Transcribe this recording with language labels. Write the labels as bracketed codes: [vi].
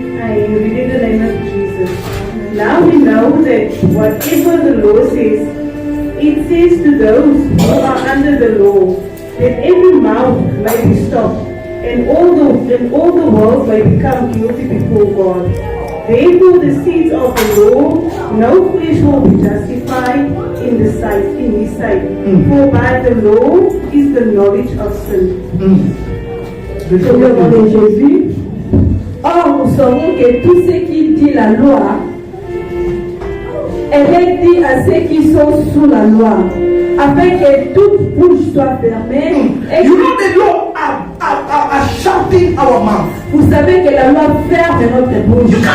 [en] I read in the name of Jesus. Now we know that whatever the law says, it says to those who are under the law, that every mouth may be stopped, and all the world may become guilty before God. Therefore, the seeds of the law, no flesh will be justified in His sight. For by the law is the knowledge of sin. [fr] C'est le nom de Jésus. Or, nous savons que tout ce qui dit la loi, elle est dit à ceux qui sont sous la loi, afin que toute bouche soit fermée. Et [en] You know the law are shouting our mouth. [fr] vous savez que la loi ferme notre bouche.